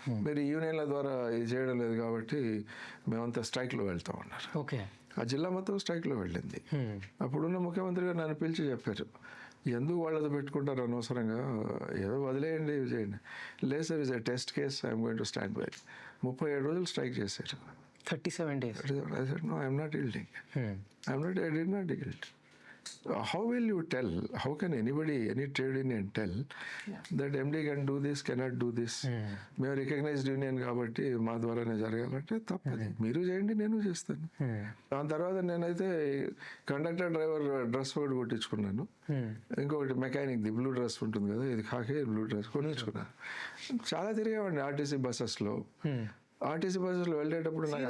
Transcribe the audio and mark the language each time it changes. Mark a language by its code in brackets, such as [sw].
[te] మీరు యూనియన్ల ద్వారా ఇది చేయడం లేదు కాబట్టి మేమంతా స్ట్రైక్లో వెళ్తా ఉన్నారు. ఓకే, ఆ జిల్లా మొత్తం స్ట్రైక్లో వెళ్ళింది. అప్పుడున్న ముఖ్యమంత్రి గారు నన్ను పిలిచి చెప్పారు, ఎందుకు వాళ్ళది పెట్టుకుంటారు అనవసరంగా, ఏదో వదిలేయండి చేయండి. లేదు sir, [en] Is a test case, I'm going to stand by. [te] 37 రోజులు స్ట్రైక్ చేశారు. [en] 37 days. I said, no, I'm not yielding. I did not yield. How will you tell? How can anybody, any trade union tell that MD can do this, cannot do this? [te] మేము recognised union కాబట్టి మా ద్వారానే జరగాలంటే తప్పది. మీరు చేయండి, నేను చేస్తాను. దాని తర్వాత నేనైతే కండక్టర్ డ్రైవర్ డ్రెస్ ఒకటి కొట్టించుకున్నాను. ఇంకొకటి మెకానిక్ది బ్లూ డ్రెస్ ఉంటుంది కదా, ఇది కాకే బ్లూ డ్రెస్ కొనించుకున్నాను. చాలా తిరిగామండి ఆర్టీసీ బస్సెస్లో. ఆర్టీసీ బస్సులో వెళ్ళేటప్పుడు